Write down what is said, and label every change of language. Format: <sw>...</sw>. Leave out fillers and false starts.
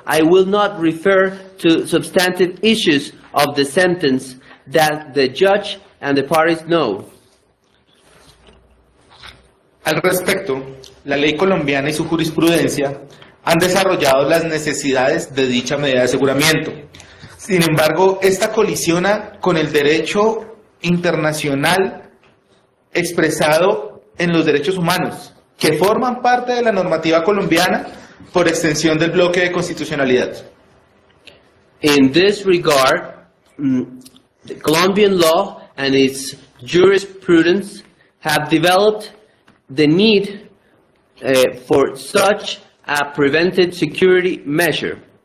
<en>I will not refer to substantive issues of the sentence that the judge and the parties know.</en> <es>Al respecto, la ley colombiana y su jurisprudencia han desarrollado las necesidades de dicha medida de aseguramiento. Sin embargo, esta colisiona con el derecho internacional expresado en los derechos humanos, que forman parte de la normativa colombiana por extensión del bloque de constitucionalidad.</es> <en>In this regard, the Colombian law and its jurisprudence have developed the need for such a preventive security measure.</en>